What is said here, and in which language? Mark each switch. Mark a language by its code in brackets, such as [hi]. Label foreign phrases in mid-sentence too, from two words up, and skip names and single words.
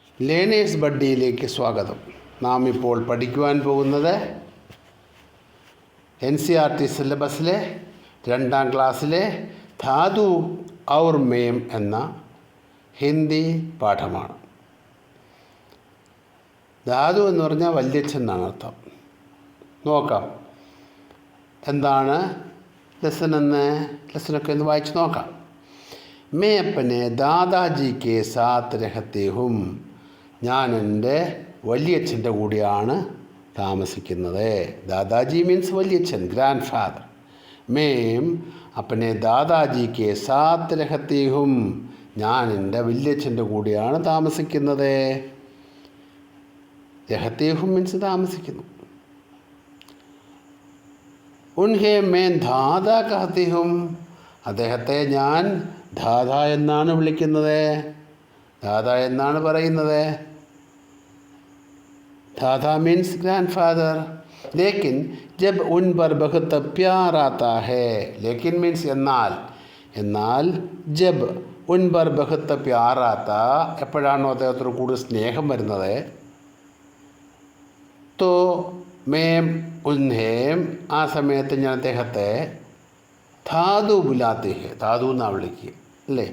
[ml] ലേണേഴ്സ് ബഡ്ഡിയിലേക്ക് സ്വാഗതം. നാം ഇപ്പോൾ പഠിക്കുവാൻ പോകുന്നത് NCERT സിലബസിലെ 2ാം ക്ലാസ്സിലെ ധാതു ഔർ മേം എന്ന ഹിന്ദി പാഠമാണ്. ധാതു എന്ന് പറഞ്ഞാൽ വല്യച്ഛൻ എന്നാണ് അർത്ഥം. നോക്കാം എന്താണ് ലെസനൊക്കെ ഒന്ന് വായിച്ച് നോക്കാം. [hi] मैं अपने दादाजी के साथ रहती हूँ. [ml] ഞാൻ എൻ്റെ വലിയച്ഛൻ്റെ കൂടെയാണ് താമസിക്കുന്നത്. [hi] ദാദാജി മീൻസ് വലിയച്ഛൻ, [en] grand father. [hi] मैं अपने दादाजी के साथ रहती हूँ. [ml] ഞാൻ എൻ്റെ വലിയച്ഛൻ്റെ കൂടെയാണ് താമസിക്കുന്നത്. [hi] रहती हूँ [ml] മീൻസ് താമസിക്കുന്നു. [hi] उन्हें मैं दादा कहती हूँ. [ml] അദ്ദേഹത്തെ ഞാൻ ദാദ എന്നാണ് വിളിക്കുന്നത്, ദാദ എന്നാണ് പറയുന്നത്. [en] दादा means grandfather. [hi] लेकिन जब उन पर बहुत प्यार आता है. [ml] लेकिन मीन्स എന്നാൽ [hi] जब उन पर बहुत प्यार आता, [ml] എപ്പോഴാണോ അദ്ദേഹത്തോട് കൂടുതൽ സ്നേഹം വരുന്നത്, [hi] तो मैं उन्हें, [ml] ആ സമയത്ത് ഞാൻ അദ്ദേഹത്തെ ധാതു [hi] बुलाती है, [ml] ധാതു എന്നാണ് വിളിക്കുക അല്ലേ.